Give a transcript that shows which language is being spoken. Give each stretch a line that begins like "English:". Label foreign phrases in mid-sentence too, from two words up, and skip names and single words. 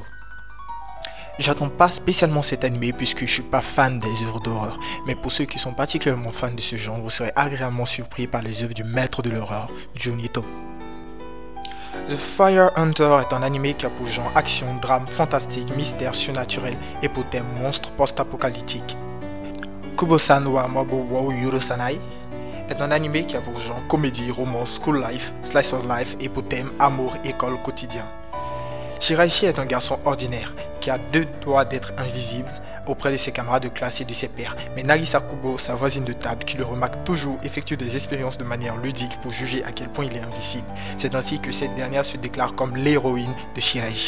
French: J'attends pas spécialement cet animé puisque je suis pas fan des œuvres d'horreur, mais pour ceux qui sont particulièrement fans de ce genre, vous serez agréablement surpris par les œuvres du maître de l'horreur, Junito. The Fire Hunter est un animé qui a pour genre action, drame, fantastique, mystère, surnaturel et pour thème monstre post-apocalyptique. Kubo-san wa Mabo wo Yurusanai est un animé qui a pour genre comédie, romance,
English: school life, slice of life
French: et pour thème amour, école, quotidien. Shiraishi est un garçon ordinaire qui a deux doigts d'être invisible auprès de ses camarades de classe et de ses pairs, mais Nagisa Kubo, sa voisine de table qui le remarque toujours, effectue des expériences de manière ludique pour juger à quel point il est invisible. C'est ainsi que cette dernière se déclare comme l'héroïne de Shiraishi.